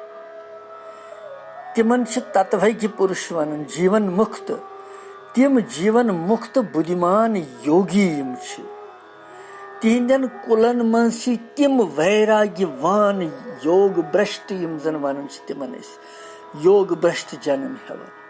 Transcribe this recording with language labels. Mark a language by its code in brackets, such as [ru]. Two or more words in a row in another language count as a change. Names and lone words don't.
[ks] तिमन तत्वज्ञ पुरुष वन जीवन मुक्त तिम जीवन मुक्त बुद्धिमान योगी तिहंदन कुलन मज तिम वैराग्यवान योग भ्रष्ट यम जन वन तिमन योग भ्रष्ट जन्म हेवन